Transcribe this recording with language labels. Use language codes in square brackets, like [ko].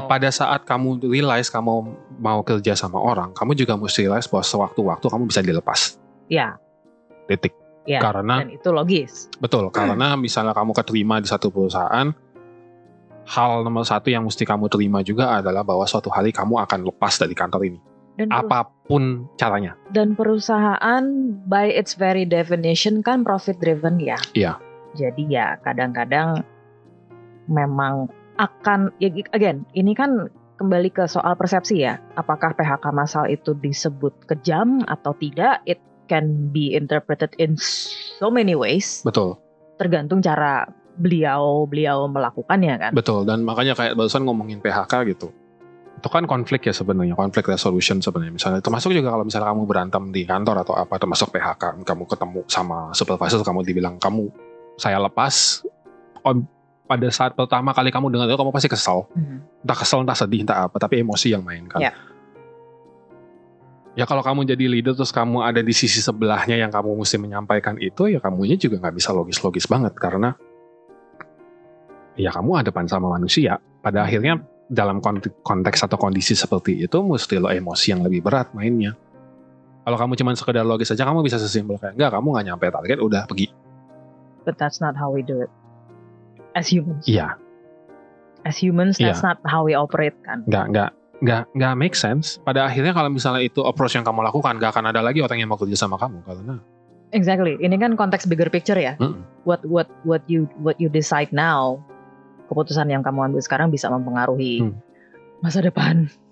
[id] Pada saat kamu realize kamu mau kerja sama orang, kamu juga mesti realize bahwa sewaktu-waktu kamu bisa dilepas. Ya. Titik. Ya. Karena dan itu logis. Betul. Karena misalnya kamu keterima di satu perusahaan, hal nomor satu yang mesti kamu terima juga adalah bahwa suatu hari kamu akan lepas dari kantor ini. Apapun caranya. Dan perusahaan [en] by its very definition [id] kan profit driven ya. Iya. Jadi ya kadang-kadang memang akan, again, ini kan kembali ke soal persepsi ya. Apakah PHK massal itu disebut kejam atau tidak? [en] It can be interpreted in so many ways. [id] Betul. Tergantung cara beliau melakukannya kan. Betul. Dan makanya kayak barusan ngomongin PHK gitu. Itu kan konflik ya sebenarnya, konflik resolution sebenarnya. Misalnya termasuk juga kalau misalnya kamu berantem di kantor atau apa, termasuk PHK, kamu ketemu sama supervisor, kamu dibilang saya lepas. Pada saat pertama kali kamu dengar itu kamu pasti kesel. Entah kesel, entah sedih, entah apa, tapi emosi yang main kan. Ya kalau kamu jadi leader terus kamu ada di sisi sebelahnya yang kamu mesti menyampaikan itu, ya kamunya juga nggak bisa logis-logis banget karena ya kamu hadapan sama manusia. Pada akhirnya dalam konteks atau kondisi seperti itu mesti lo emosi yang lebih berat mainnya. Kalau kamu cuma sekedar logis aja, kamu bisa sesimpel kayak enggak, kamu nggak nyampe target, udah pergi. [en] But that's not how we do it as humans. [id] Iya. [en] As humans, that's not how we operate kan. [id] Enggak. nggak make sense. Pada akhirnya kalau misalnya itu approach yang kamu lakukan, nggak akan ada lagi orang yang mau kerja sama kamu karena. Exactly. Ini kan konteks bigger picture ya. [en] What you decide now, [id] keputusan yang kamu ambil sekarang bisa mempengaruhi masa depan.